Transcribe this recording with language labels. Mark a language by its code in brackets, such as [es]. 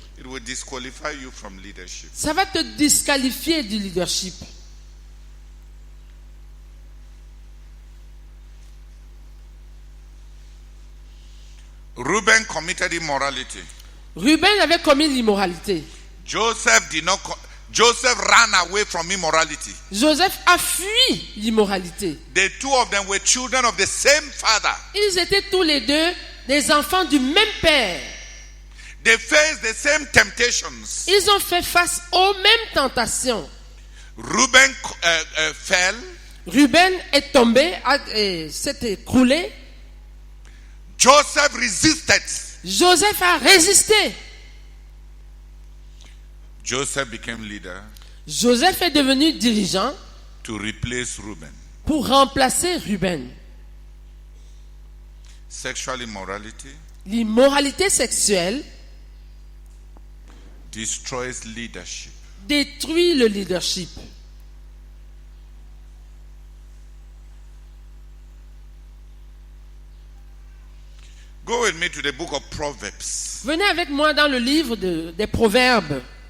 [en] It will disqualify you from leadership. [fr] Ça va te disqualifier du leadership. [en] Reuben committed immorality. [fr] Ruben avait commis l'immoralité. [en] Joseph ran away from immorality. [fr] Joseph a fui l'immoralité. [en] The two of them were children of the same father. [fr] Ils étaient tous les deux des enfants du même père. [en] They faced the same temptations. [fr] Ils ont fait face aux mêmes tentations. [en] Reuben fell. [fr] Ruben est tombé, s'est écroulé. [en] Joseph resisted. [fr] Joseph a résisté. [en] Joseph became leader [fr] Joseph est devenu dirigeant [en] to replace Reuben. [fr] pour remplacer Ruben. [en] Sexual immorality [fr] L'immoralité sexuelle [en] destroys leadership. [fr] détruit le leadership. [en] Go with me to the book of Proverbs. [fr] Venez avec moi dans le livre des Proverbes,